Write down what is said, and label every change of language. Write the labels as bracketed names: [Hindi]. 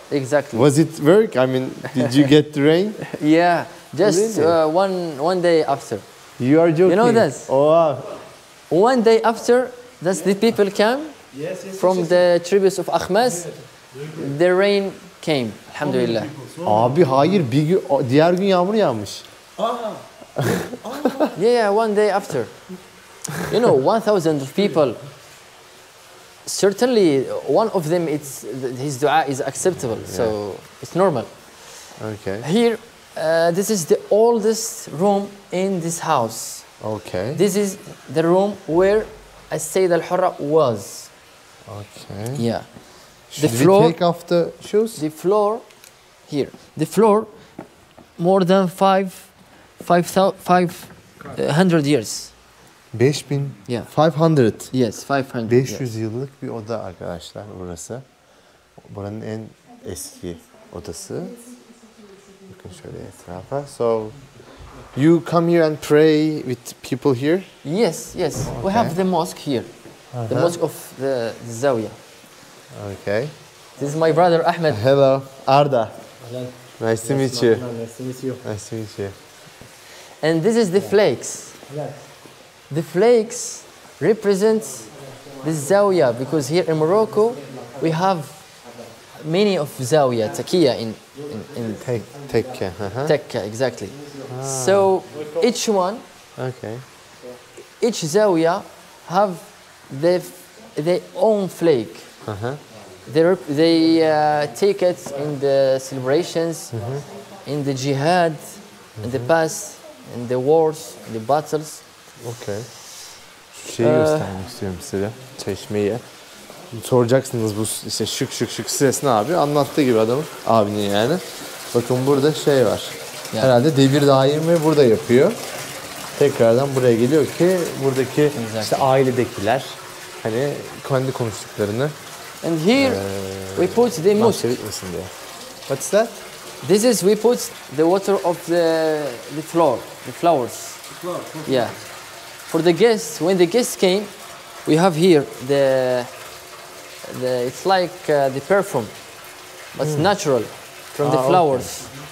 [English] Exactly. Was it work? I mean, did you get the rain? Yeah, just Really? one day after. You are joking. You know this? Oh, wow. One day after, that's the people came from the tributes of Akhmas. The rain came, alhamdulillah. [Turkish] Abi hayır, diğer gün yağmur yağmış. [English] Yeah, one day after. You know, 1,000 of people. Certainly, one of them, his dua is acceptable, so it's normal. Okay. Here, this is the oldest room in this house. Okay. This is the room where As-Sayyida al-Hurra was. Okay. Yeah. Should the floor, we take off the shoes? The floor, here. The floor, more than 500 years. 5000. Yeah. 500. Yes, 500. [Turkish] 500 yıllık bir oda arkadaşlar burası. Buranın en eski odası. Bakın şöyle etrafa. [English] So you come here and pray with people here? Yes, yes. We have the mosque here. The mosque of the Zawiya. Okay. This is my brother Ahmed. Hello, Arda. Nice to meet you. Nice to meet you. Nice to meet you. And this is the flakes. The flakes represent the Zawiya because here in Morocco we have many of Zawiya, Takiya in [Turkish] Tekke. [English] Tekka, exactly. So each one, Okay. each Zawiya have their own flake. They take it in the celebrations, in the jihad, in the past, in the wars, in the battles. Okay. [Turkish] Şu şeyi göstermek istiyorum size. Çeşmeyi. Soracaksınız bu işte şık ses ne abi? Anlattığı gibi adamın, abinin yani. Bakın burada şey var. Yani. Herhalde devir daimi burada yapıyor. Tekrardan buraya geliyor ki buradaki işte ailedekiler hani kendi konuştuklarını [English] And here we put the mosque. [Turkish] bahsetmesin diye. [English] What's that? This is we put the water of the floor, the flowers. Yeah. For the guests, when the guests came, we have here the it's like the perfume, but it's natural from the flowers.